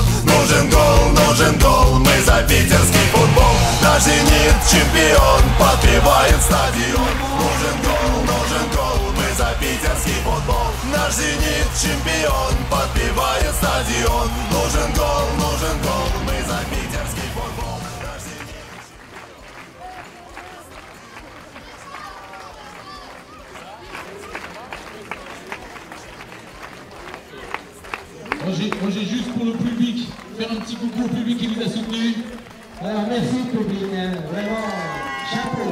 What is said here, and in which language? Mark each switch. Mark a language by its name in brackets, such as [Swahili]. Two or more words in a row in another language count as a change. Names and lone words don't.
[Russian] Нужен гол, мы за питерский футбол. Наш «Зенит» чемпион, подбивает стадион. Нужен гол, мы за питерский футбол. Наш «Зенит» чемпион, подбивает стадион. Нужен гол, мы за питерский футбол. [French] Roger, juste pour le public, faire un petit coucou au public qui nous a soutenus. Alors merci public, vraiment chapeau.